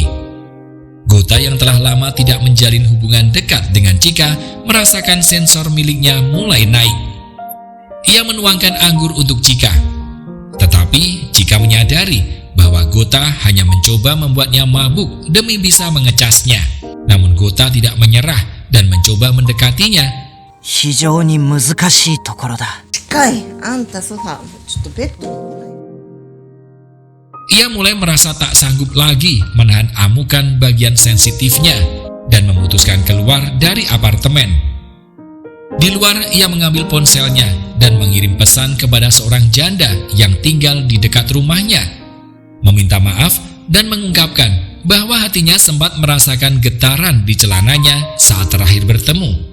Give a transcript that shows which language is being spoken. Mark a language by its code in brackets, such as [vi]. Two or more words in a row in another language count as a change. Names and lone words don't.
[id] Gota yang telah lama tidak menjalin hubungan dekat dengan Chika merasakan sensor miliknya mulai naik. Ia menuangkan anggur untuk Chika. Tetapi Chika menyadari bahwa Gota hanya mencoba membuatnya mabuk demi bisa mengecasnya. Namun Gota tidak menyerah dan mencoba mendekatinya. [ja] 非常に難しいところだ。近い。あんたソファー、ちょっとベッドの方がいい。 [id] Ia mulai merasa tak sanggup lagi menahan amukan bagian sensitifnya dan memutuskan keluar dari apartemen. Di luar, ia mengambil ponselnya dan mengirim pesan kepada seorang janda yang tinggal di dekat rumahnya, meminta maaf dan mengungkapkan bahwa hatinya sempat merasakan getaran di celananya saat terakhir bertemu.